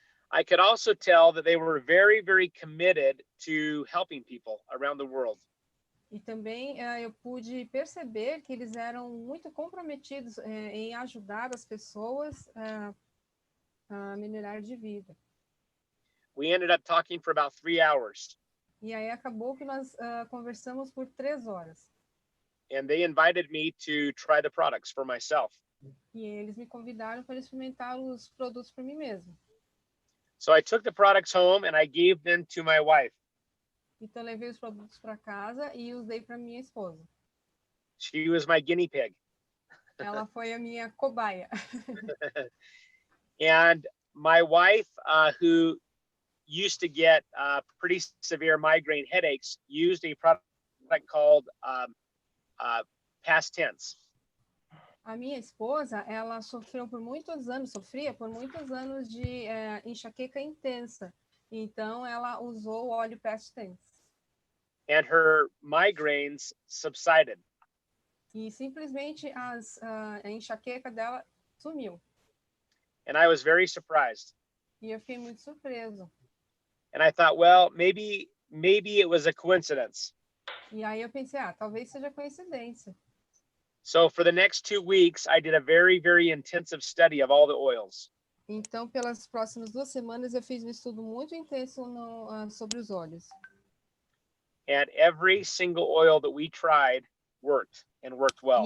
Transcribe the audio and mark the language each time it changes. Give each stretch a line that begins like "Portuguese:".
English: I could also tell that they were very, very committed to helping people around the world.
Portuguese: E também eu pude perceber que eles eram muito comprometidos em ajudar as pessoas a melhorar de vida.
English: We ended up talking for about 3 hours.
Portuguese: E aí acabou que nós conversamos por 3 horas.
English: And they invited me to try the products for myself.
Portuguese: E eles me convidaram para experimentar os produtos por mim mesmo.
English: So I took the products home and I gave them to my wife.
Portuguese: Então eu levei os produtos para casa e os dei para minha esposa.
English: She was my guinea pig.
Portuguese: Ela foi a minha cobaia.
English: And my wife, who used to get pretty severe migraine headaches, used a product called past tense.
Portuguese: A minha esposa, ela sofria por muitos anos de enxaqueca intensa. Então, ela usou o óleo past tense.
English: And her migraines subsided.
Portuguese: E simplesmente a enxaqueca dela sumiu.
English: And I was very surprised.
Portuguese: E eu fiquei muito surpreso.
English: And I thought, well, maybe it was a coincidence.
Portuguese: E aí eu pensei, talvez seja coincidência.
English: So for the next 2 weeks, I did a very, very intensive study of all the oils.
Portuguese: Então, pelas próximas 2 semanas, eu fiz um estudo muito intenso sobre os óleos.
English: And every single oil that we tried worked and worked well.